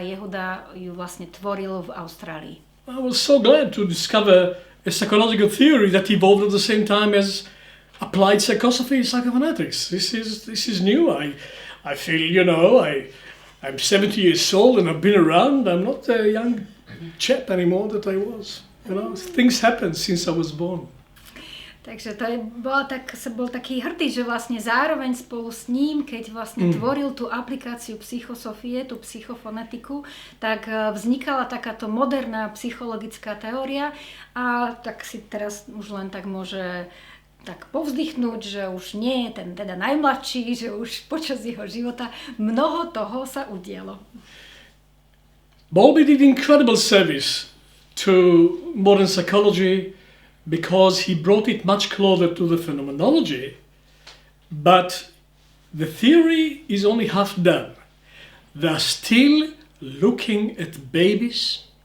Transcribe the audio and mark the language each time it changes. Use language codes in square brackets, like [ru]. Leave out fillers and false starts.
[sk] Jehuda ju vlastne tvoril v Austrálii. [en] I was so glad to discover a psychological theory that evolved at the same time as applied psychosophy and psychophonetics. This is new. I feel, I'm 70 years old and I've been around. I'm not a young chap anymore that I was. Things happen since I was born. [sk] Takže to bol taký hrdý, že vlastne zároveň spolu s ním, keď vlastne tvoril tú aplikáciu psychosofie, tú psychofonetiku, tak vznikala takáto moderná psychologická teória a tak si teraz už len tak môže tak povzdychnúť, že už nie je ten teda najmladší, že už počas jeho života mnoho toho sa udialo. [en] Bowlby did incredible service to modern psychology because he brought it much closer to the phenomenology, but the theory is only half done. They're still looking at babies.